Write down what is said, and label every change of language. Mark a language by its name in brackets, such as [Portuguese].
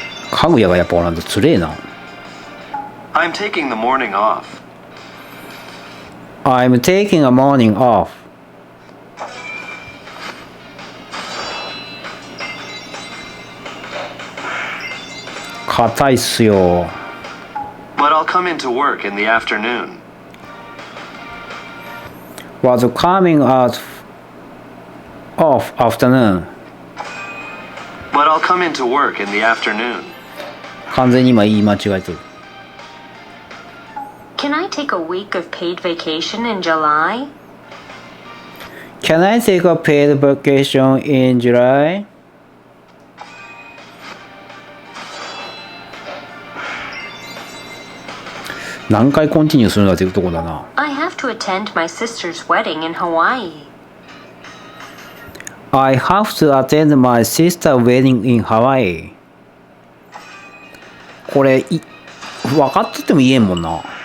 [Japanese] かぐやがやっぱおらんとつれえな。 [English] I'm taking the morning off. I'm taking a morning off. [Japanese] 硬いっすよ。 [English] But I'll come into work in the afternoon. Was coming out of afternoon. But I'll come into work in the afternoon. [Japanese] 完全に今言い間違えとる。 [English] Can I take a week of paid vacation in July? Can I take a paid vacation in July? [Japanese] 何回コンティニューするんだっていうとこだな。 [English] I have to attend my sister's wedding in Hawaii. I have to attend my sister's wedding in Hawaii. [Japanese] これ分かってても言えんもんな。